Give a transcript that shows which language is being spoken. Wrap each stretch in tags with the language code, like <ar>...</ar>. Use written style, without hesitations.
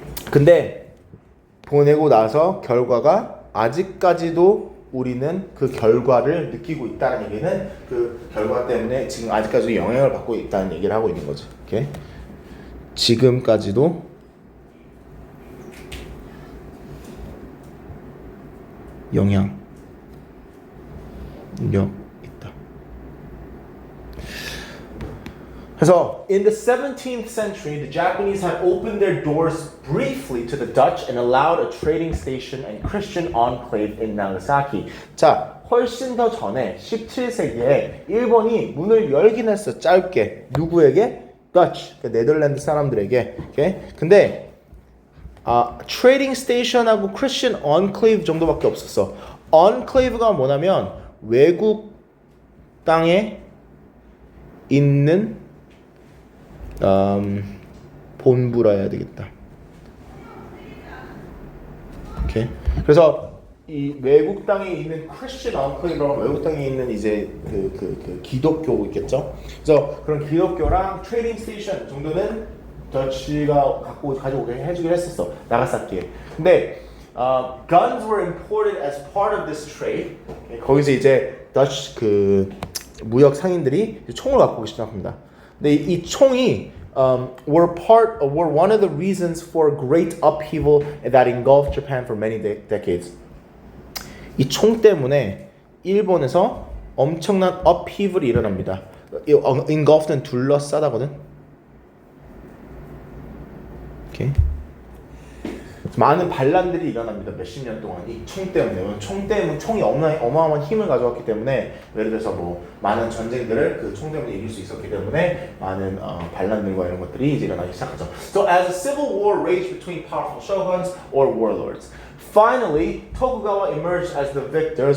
<ko>근데 보내고 나서 결과가 아직까지도 우리는 그 결과를 느끼고 있다는 얘기는 그 결과 때문에 지금 아직까지도 영향을 받고 있다는 얘기를 하고 있는 거지. 오케이? 지금까지도 영향력 있다. 그래서</ko> <en>in the 17th century, the Japanese had opened their doors briefly to the Dutch and allowed a trading station and Christian enclave in Nagasaki.</en> <ko>자, 훨씬 더 전에 17세기에 일본이 문을 열긴 했어. 짧게. 누구에게? Dutch, 그러니까 네덜란드 사람들에게. 오케이? 근데 트레이딩 스테이션하고 크리스천 언클레이브 정도밖에 없었어. 언클레이브가 뭐냐면 외국 땅에 있는 본부라 해야 되겠다. 오케이. 그래서 이 외국 땅에 있는 크리스천 언클레이브랑 외국 땅에 있는 이제 그 기독교 있겠죠. 그래서 그런 기독교랑 트레이딩 스테이션 정도는 더치가 가지고 해주긴 했었어. 나가사키에. 근데</ko> <en>guns were imported as part of this trade.</en> <ko>거기서 이제 더치 그 무역 상인들이 총을 갖고 오기 시작합니다. 근데 이 총이</ko> <en>were one of the reasons for great upheaval that engulfed Japan for many decades.</en> <ko>이 총 때문에 일본에서 엄청난 upheaval이 일어납니다. engulfed는 둘러싸다거든. 오케이. 많은 반란들이 일어납니다. 몇십 년 동안 이 총 때문에 총이 어마어마한 힘을 가져왔기 때문에 예를 들어서 뭐 많은 전쟁들을 그 총 때문에 이길 수 있었기 때문에 많은 반란들과 이런 것들이 이제 일어나기 시작하죠.</ko> <en>So as a civil war raged between powerful shoguns or warlords, finally Tokugawa emerged as the victor.</en>